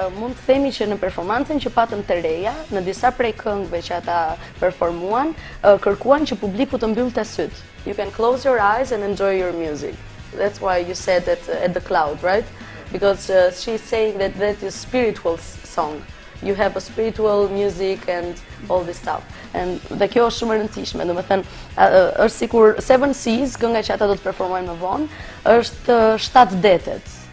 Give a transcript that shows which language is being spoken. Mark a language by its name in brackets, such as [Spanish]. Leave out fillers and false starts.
[Albanian] Mund të themi që në performancën që patën të Reja, në disa prej këngëve që ata performuan, kërkuan që publiku të mbyllte syt. [English] You can close your eyes and enjoy your music. That's why you said that at the cloud, right? Because she's saying that is spiritual song. You have a spiritual music and all this stuff. [Albanian] And dhe kjo është shumë e rëndësishme, domethënë është sikur Seven Seas, kënga që ata do të performojnë më vonë, është 7 detet.